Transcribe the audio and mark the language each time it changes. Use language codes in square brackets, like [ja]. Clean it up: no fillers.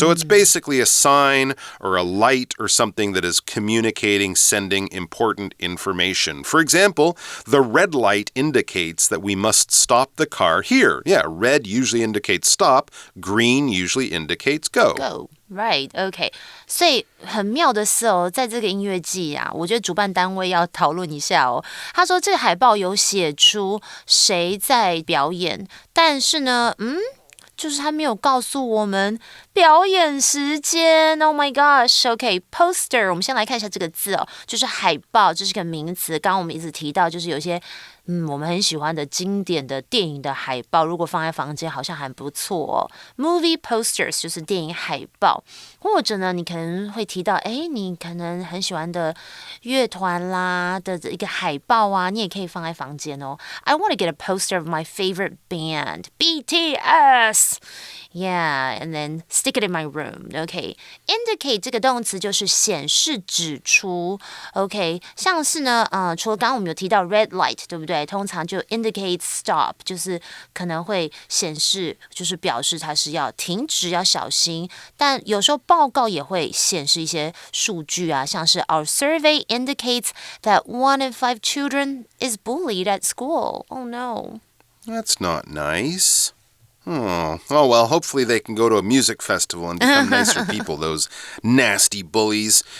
[en] So it's basically a sign or a light or something that is communicating, sending important information. For example, the red light indicates that we must stop the car here. Yeah, red usually indicates stop. Green usually indicates go. Go.Right, OK. [zh] 所以很妙的是在这个音乐季啊，我觉得主办单位要讨论一下他说这个海报有写出谁在表演，但是呢，就是他没有告诉我们表演时间。 [en] Oh my gosh, OK, [zh] poster. 我们先来看一下这个字就是海报，这是个名词。刚刚我们一直提到，就是有些我们很喜欢的经典的电影的海报，如果放在房间好像还不错 [en] Movie posters [zh] 就是电影海报，或者呢，你可能会提到，你可能很喜欢的乐团啦的一个海报啊，你也可以放在房间 [en] I want to get a poster of my favorite band, BTS. Yeah, and then stick it in my room. [zh] OK, indicate 这个动词就是显示、指出。 OK, 像是呢，除了刚刚我们有提到 red light， 对不对？通常就 indicate stop， 就是可能会显示，就是表示它是要停止，要小心。但有时候报告也会显示一些数据啊，像是 [en] Our survey indicates that 1 in 5 children is bullied at school. Oh no. That's not nice.Oh, well, hopefully they can go to a music festival and become nicer people, those nasty bullies.